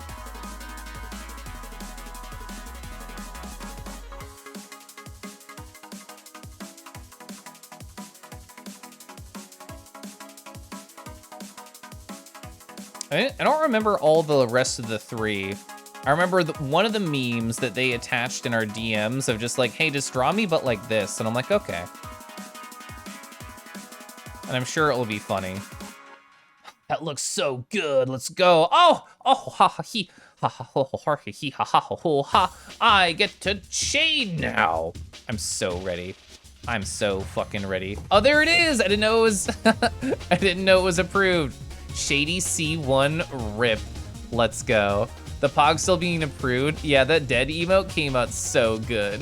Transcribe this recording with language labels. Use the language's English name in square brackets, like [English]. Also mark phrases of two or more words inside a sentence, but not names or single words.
[English] I don't remember all the rest of the 3. I remember one of the memes that they attached in our DMs of just like, hey, just draw me but like this. And I'm like, okay. And I'm sure it will be funny. That looks so good. Let's go. Oh, Oh, ha ha he. Ha ha ho ho ha he ha ha ho ho ha. I get to shade now. I'm so ready. I'm so fucking ready. Oh, there it is. I didn't know it was I didn't know it was approved. Shady C1 rip. Let's go. The Pog still being approved. Yeah, that dead emote came out so good.